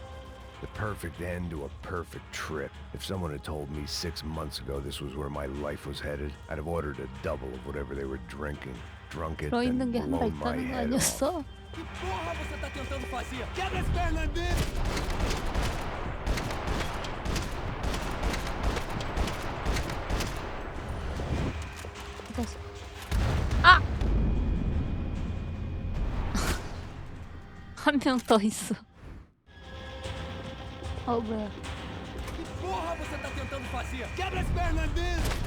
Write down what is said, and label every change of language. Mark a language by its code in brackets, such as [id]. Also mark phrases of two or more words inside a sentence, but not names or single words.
[en] The perfect end to a perfect trip. If someone had told me 6 months ago this was where my life was headed, I'd have ordered a double of whatever they were drinking. Drunk it, then [ko] 들어있는 게 한 발 [en] blown my [ko] 있다는 거 [en] head off. [ko] 아니었어? [pt] Que porra você tá tentando fazer? Quebra as pernas dele! [ko] 아! 한 명 더 있어. 뭐야? [pt] Que porra você tá tentando fazer? Quebra as pernas dele!